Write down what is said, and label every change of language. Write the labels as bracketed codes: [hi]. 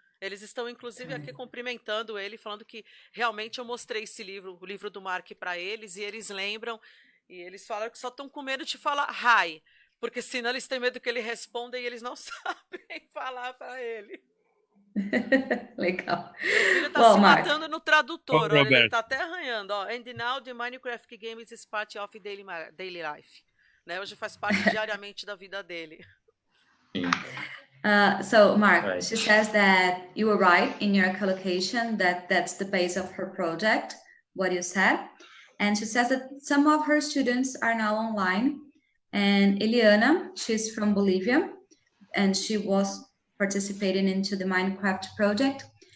[pt] Eles estão, inclusive, aqui cumprimentando ele, falando que realmente eu mostrei esse livro, o livro do Mark, para eles, e eles lembram, e eles falaram que só estão com medo de falar hi, porque senão eles têm medo que ele responda e eles não sabem falar para ele. Legal. Meu filho está se matando no tradutor, olha, ele está até arranhando. Ó. [en] And now the Minecraft game is part of daily life. [pt] Né? Hoje faz parte diariamente da vida dele. [en] So Mark, she says that you were right in your collocation, that's the base of her project, what you said. And she says that some of her students are now online. And Eliana, she's from Bolivia, and she was participating into the Minecraft project.